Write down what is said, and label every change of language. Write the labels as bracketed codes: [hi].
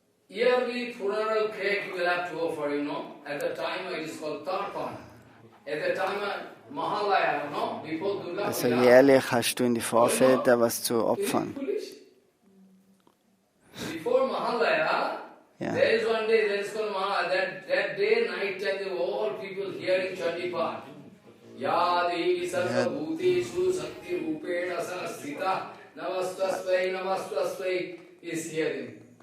[en] yearly funeral cake you will have to offer, At the time it is called Tarpan. At the time Mahalaya, before Durga Puja. [de] Also jährlich hast du in die Vorväter was zu opfern. [en] Before Mahalaya, Yeah. there is one day, that is called Mahalaya, that day, night time, all people hearing Chandipat. [sa] Ya Devi Sarva Bhuteshu Sakti Rupena Sanasthita Namastasvai [en] is hearing.